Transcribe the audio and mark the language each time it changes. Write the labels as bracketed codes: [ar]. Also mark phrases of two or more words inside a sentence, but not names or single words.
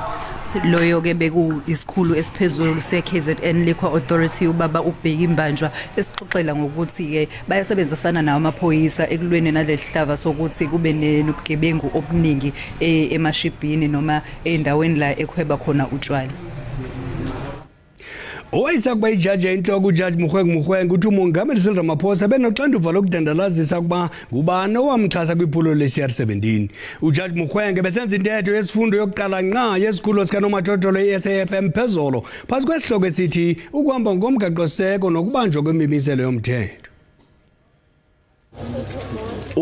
[zu] Loyo ke beku isikhulu esiphezulu seKZN Liquor Authority ubaba uBheki Mbanjwa esixoxela ngokuthi ke bayasebenzisana nawo amaphoyisa ekulweni nalelihlava sokuthi kube nobugebengu obuningi emashibhini noma endaweni la ekhweba khona utshwala. [xh] Owayesakuba ijaji enhloko uJaji Mukhweng uthi uMongameli Cyril Ramaphosa benoxanduva lokudandalazisa kuba ngubani owamxhasa kwiphulo le-CR17. uJaji Mukhweng besenza intetho yesifundo yokuqala nqa yesikhulo sikanomathotholo i-SAFM phezolo phantsi kwesihloko esithi ukuhamba ngomgaqo-seko nokubanjwa kwemimiselo yomthetho.